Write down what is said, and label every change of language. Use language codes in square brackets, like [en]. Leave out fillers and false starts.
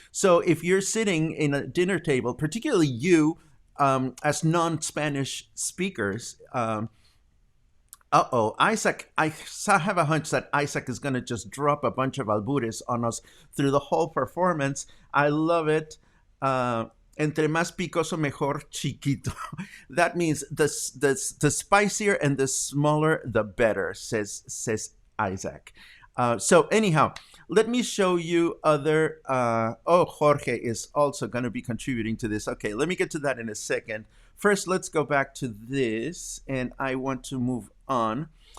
[en] So if you're sitting in a dinner table, particularly you as non-Spanish speakers, Isaac, I have a hunch that Isaac is going to just drop a bunch of albures on us through the whole performance. I love it. [es] Entre más picoso mejor chiquito. [en] That means the spicier and the smaller, the better, says Isaac. So anyhow, let me show you other. Oh, Jorge is also going to be contributing to this. Okay, let me get to that in a second. First, let's go back to this, and I want to move on.